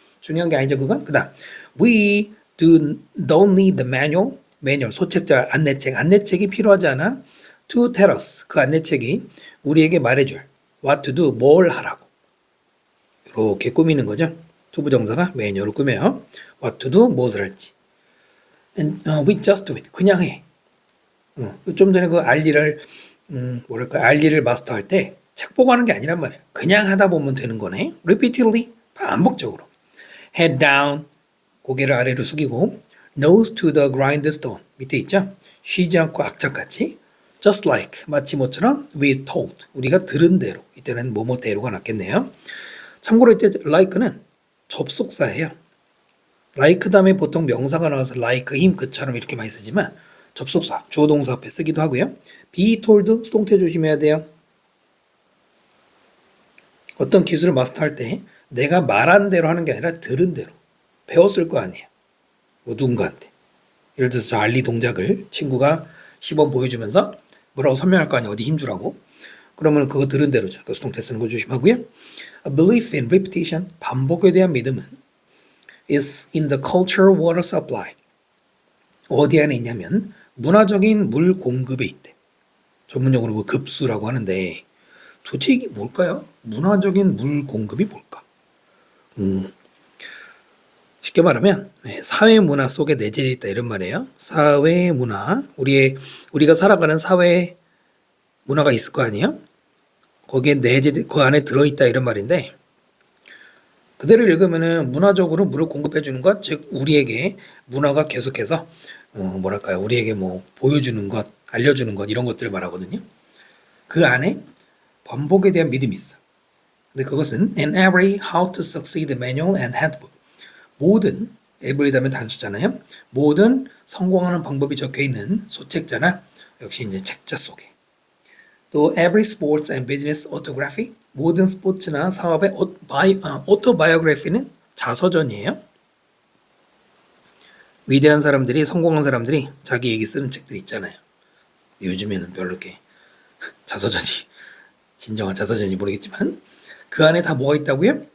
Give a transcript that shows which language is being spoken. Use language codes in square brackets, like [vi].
[ko] 중요한 게 아니죠 그건. 그 다음 [en] We don't need the [ko] 매뉴얼 소책자 안내책이 필요하지 않아. [en] To tell us [ko] 그 안내책이 우리에게 말해줄 [en] what to do [ko] 뭘 하라고 이렇게 꾸미는 거죠. 투부정사가 매뉴얼을 꾸며요. [en] what to do [ko] 무엇을 할지. [en] And we just do it [ko] 그냥 해. 좀 전에 그 알리를 알리를 마스터할 때 책 보고 하는 게 아니란 말이에요. 그냥 하다 보면 되는 거네. Repeatedly 반복적으로. [en] Head down [ko] 고개를 아래로 숙이고 [en] nose to the grindstone [ko] 밑에 있죠. 쉬지 않고 악착같이 [en] just like [ko] 마치 뭐처럼 [en] we told [ko] 우리가 들은 대로 이때는 뭐뭐대로가 낫겠네요. 참고로 이때 like는 접속사예요. like 다음에 보통 명사가 나와서 like him 그처럼 이렇게 많이 쓰지만 접속사 주어 동사 앞에 쓰기도 하고요. be told 수동태 조심해야 돼요. 어떤 기술을 마스터할 때 내가 말한 대로 하는 게 아니라 들은 대로 배웠을 거 아니에요. 뭐 누군가한테. 예를 들어서 저 알리 동작을 친구가 시범 보여주면서 뭐라고 설명할 거 아니에요. 어디 힘주라고. 그러면 그거 들은 대로죠. 그 수동태 쓰는 거 조심하고요. [en] A belief in repetition, [ko] 반복에 대한 믿음은 [en] is in the cultural water supply. [ko] 어디 안에 있냐면 문화적인 물 공급에 있대. 전문용어로 뭐 급수라고 하는데 도대체 이게 뭘까요? 문화적인 물 공급이 뭘까? 쉽게 말하면 사회 문화 속에 내재되어 있다 이런 말이에요. 사회 문화, 우리가 살아가는 사회 문화가 있을 거 아니에요? 거기에 그 안에 들어있다 이런 말인데 그대로 읽으면은 문화적으로 물을 공급해 주는 것, 즉 우리에게 문화가 계속해서 우리에게 뭐 보여주는 것, 알려주는 것 이런 것들을 말하거든요. 그 안에 반복에 대한 믿음이 있어. 근데 그것은 [en] in every how to succeed manual and handbook. [ko] 모든 every 다음에 단수잖아요. 모든 성공하는 방법이 적혀 있는 소책자나 역시 이제 책자 속에. [en] 또 every sports and business autography. [ko] 모든 스포츠나 사업의 autobiography는 자서전이에요. 위대한 사람들이 성공한 사람들이 자기 얘기 쓰는 책들 있잖아요. 요즘에는 별로 이렇게 자서전이 진정한 자서전이 모르겠지만 그 안에 다 뭐가 있다고요?